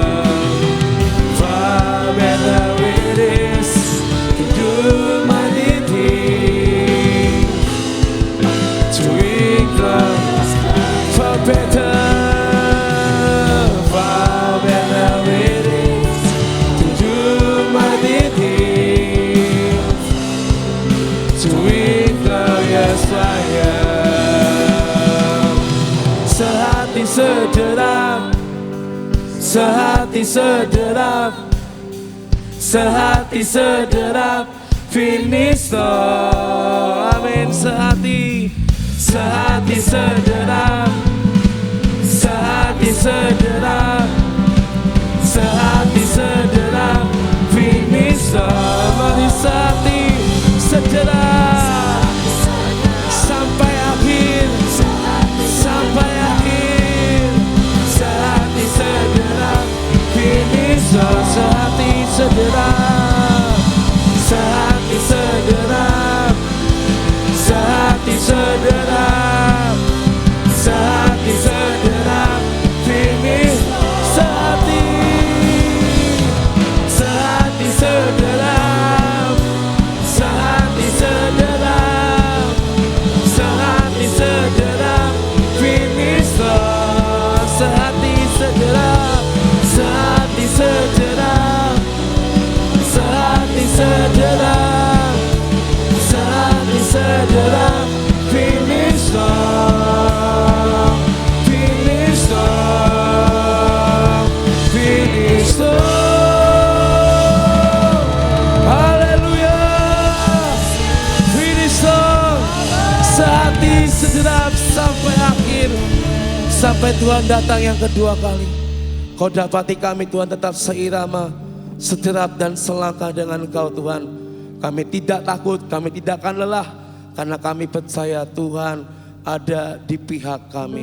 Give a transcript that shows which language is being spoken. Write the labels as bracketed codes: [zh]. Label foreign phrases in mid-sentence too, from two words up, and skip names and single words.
[en] Far better it is to do mighty things, to win glorious fire. Far better, far better it is to do mighty things, to win glorious fire. [id] Sehati sederap, sehati sederap, sehati sederap, [en] finish strong. [id] Amin. Sehati, sehati sederap, sehati sederap, sehati sederap, [en] finish strong. [id] Mari sehati sederap sampai akhir, sampai akhir. Sehati sederap, [en] finish strong. [id] Sehati sederap, sehati sederap, sehati sederap, sehati sederap, finish. Sehati, sehati sederap, sehati sederap, sehati sederap, [en] finish strong. [id] Sehati sederap, sehati sederap, sehati sederap, sehati sederap, [en] finish strong, finish strong, finish strong. Haleluya. Finish strong. [id] Sehati sederap sampai akhir, sampai Tuhan datang yang kedua kali. Kau dapati kami Tuhan tetap seirama, sederap dan selangkah dengan Engkau Tuhan. Kami tidak takut, kami tidak akan lelah, karena kami percaya Tuhan ada di pihak kami.